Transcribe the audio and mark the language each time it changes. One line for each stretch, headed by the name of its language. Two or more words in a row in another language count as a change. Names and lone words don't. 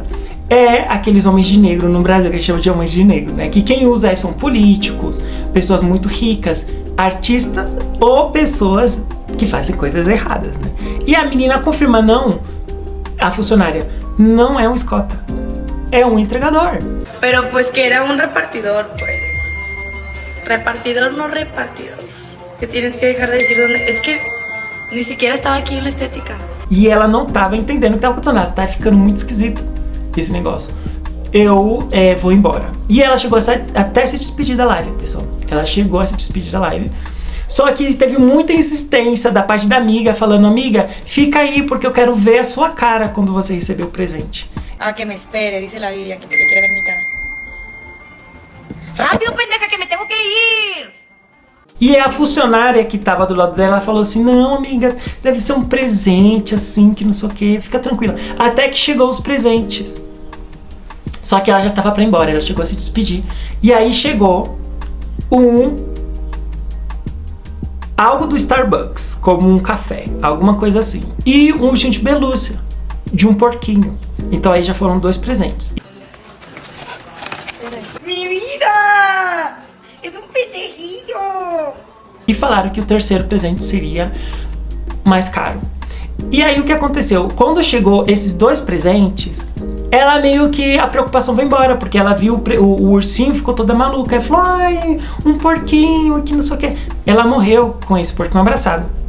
Portuguese: É aqueles homens de negro no Brasil, que a gente chama de homens de negro, né? Que quem usa são políticos, pessoas muito ricas, artistas ou pessoas que fazem coisas erradas, né? E a menina confirma, não, a funcionária, não é um escolta, é um entregador.
Spanish: Pero pues que era un repartidor, pues. Repartidor, no repartidor. Que tienes que dejar de decir dónde. Es que ni siquiera estaba aquí en la estética.
Portuguese: E ela não tava entendendo o que tava acontecendo. Ela tá ficando muito esquisito esse negócio. Eu vou embora. E ela chegou até se despedir da live, pessoal. Ela chegou a se despedir da live. Só que teve muita insistência da parte da amiga, falando, amiga, fica aí porque eu quero ver a sua cara quando você receber o presente.
Spanish: Ah, que me espere, dice la Biblia, que quiere ver mi cara. ¡Rápido, pendeja, que me tengo que ir!
Portuguese: E a funcionária que tava do lado dela falou assim, não, amiga, deve ser um presente, assim, que não sei o que, fica tranquila. Até que chegou os presentes. Só que ela já tava pra ir embora, ela chegou a se despedir. E aí chegou algo do Starbucks, como um café, alguma coisa assim. E um ursinho de pelúcia, de um porquinho. Então aí já foram 2 presentes.
Spanish: ¡Mi vida! ¡Es un pendejillo!
Portuguese: E falaram que o terceiro presente seria mais caro. E aí o que aconteceu? Quando chegou esses 2 presentes, ela meio que a preocupação foi embora, porque ela viu o ursinho, ficou toda maluca. Ela falou, ai, um porquinho, que não sei o que. Ela morreu com esse porquinho abraçado.